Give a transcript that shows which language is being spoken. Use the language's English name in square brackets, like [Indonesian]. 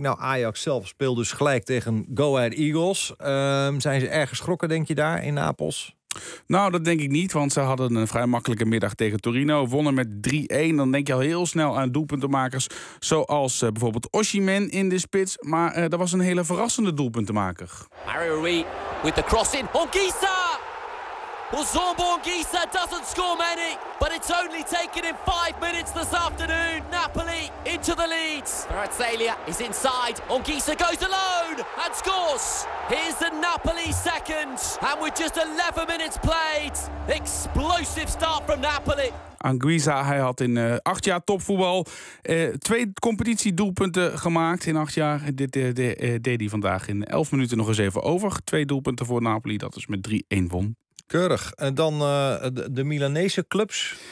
[Dutch] Nou, Ajax zelf speelt dus gelijk tegen Go Ahead Eagles. Zijn ze erg geschrokken, denk je, daar in Napels? Nou, dat denk ik niet, want ze hadden een vrij makkelijke middag tegen Torino. Wonnen met 3-1, dan denk je al heel snel aan doelpuntenmakers. Zoals bijvoorbeeld Osimhen in de spits. Maar dat was een hele verrassende doelpuntenmaker. [English] Mario Rui with the cross in. Onguissa! Ozombo Onguissa doesn't score many. But it's only taken him 5 minutes this afternoon. Napoli into the lead. Barazzaglia is inside. Onguissa goes alone and scores. Here's the Napoli second. And with just 11 minutes played. Explosive start from Napoli. [Dutch] Anguissa, hij had in 8 jaar topvoetbal 2 competitiedoelpunten gemaakt in 8 jaar. Dit deed hij vandaag in 11 minuten nog eens even over. 2 doelpunten voor Napoli, dat is met 3-1 won. Keurig. En dan de Milanese clubs?